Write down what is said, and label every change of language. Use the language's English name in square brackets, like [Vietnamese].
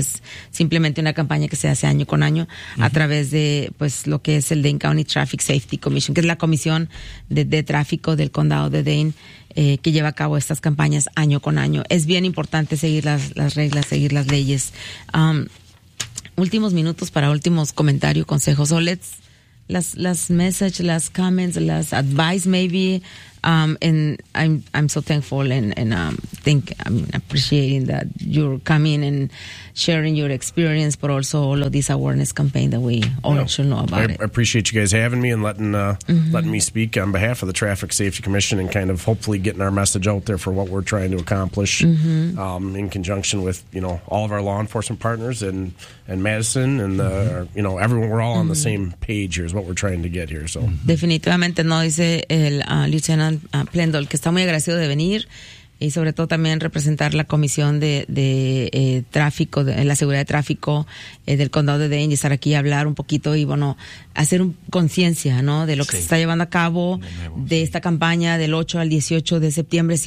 [Spanish] Es simplemente una campaña que se hace año con año, uh-huh, a través de pues lo que es el Dane County Traffic Safety Commission, que es la comisión de tráfico del condado de Dane, que lleva a cabo estas campañas año con año. Es bien importante seguir las reglas, seguir las leyes. Últimos minutos para últimos comentarios, consejos. [English] So let's las message, las comments, las advice, maybe, and I'm so thankful and appreciating that you're coming and sharing your experience, but also all of this awareness campaign that we all should know about. I appreciate you guys having me and letting me speak on behalf of the Traffic Safety Commission and kind of hopefully getting our message out there for what we're trying to accomplish, mm-hmm, in conjunction with, you know, all of our law enforcement partners and Madison and the, mm-hmm, you know, everyone. We're all, mm-hmm, on the same page here is what we're trying to get here. So mm-hmm. [Spanish] Definitivamente no dice el Lieutenant Plendol, que está muy agradecido de venir. Y sobre todo también representar la comisión de tráfico, de la seguridad de tráfico del condado de Dane, y estar aquí a hablar un poquito y, bueno, hacer conciencia, ¿no?, de lo que se está llevando a cabo, de esta campaña del 8 al 18 de septiembre.